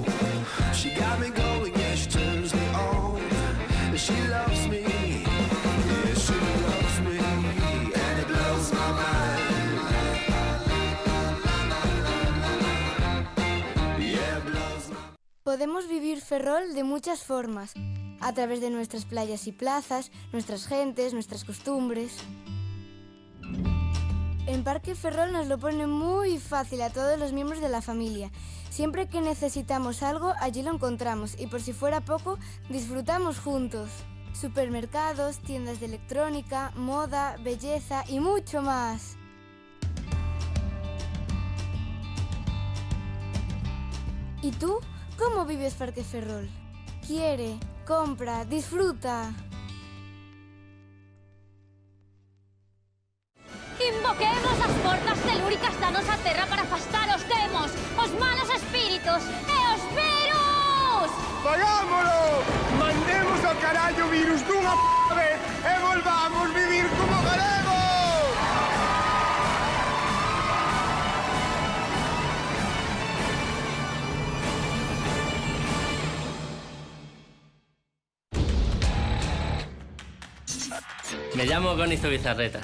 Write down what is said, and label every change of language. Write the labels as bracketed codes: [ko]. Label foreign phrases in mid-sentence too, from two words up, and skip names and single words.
[en] She got me going, yeah, she turns me on. She loves me, yeah, she loves me, and it blows my mind. Yeah, it blows my mind. [es] podemos vivir Ferrol de muchas formas, a través de nuestras playas y plazas, nuestras gentes, nuestras costumbres. En Parque Ferrol nos lo pone muy fácil a todos los miembros de la familia. Siempre que necesitamos algo, allí lo encontramos y por si fuera poco, disfrutamos juntos. Supermercados, tiendas de electrónica, moda, belleza y mucho más. ¿Y tú? ¿Cómo vives Parque Ferrol? Quiere, compra, disfruta. [gl] Invoquemos as portas telúricas da nosa terra para afastar os demos, os malos espíritos e os virus! ¡Fagámolo! ¡Mandemos ao carallo o virus dunha vez e volvamos vivir como galegos! [es] Me llamo Gonizo Bizarreta.